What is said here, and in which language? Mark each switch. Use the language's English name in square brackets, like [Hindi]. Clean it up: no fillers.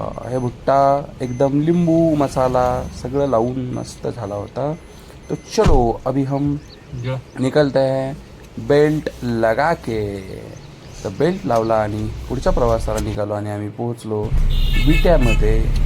[Marathi] हे भुट्टा एकदम लिंबू मसाला सगळं लावून मस्त झाला होता. [Hindi] तो चलो अभी हम निकलते हैं बेल्ट लगा के. [Marathi] तर बेल्ट लावला आणि पुढच्या प्रवासाला निघालो आणि आम्ही पोहोचलो विट्यामध्ये.